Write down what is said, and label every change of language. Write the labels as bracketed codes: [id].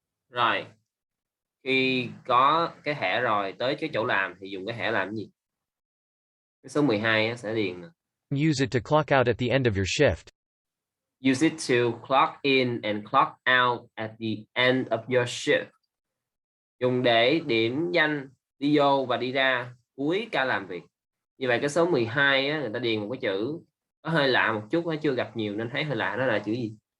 [vi] Rồi, khi có cái thẻ rồi tới cái chỗ làm thì dùng cái thẻ làm cái gì? Cái số 12 sẽ điền. [en] Use it to clock out at the end of your shift. Use it to clock in and clock out at the end of your shift. [vi] Dùng để điểm danh đi vô và đi ra cuối ca làm việc. Như vậy cái số 12 á, người ta điền một cái chữ có hơi lạ một chút, nó chưa gặp nhiều nên thấy hơi lạ, nó là chữ gì?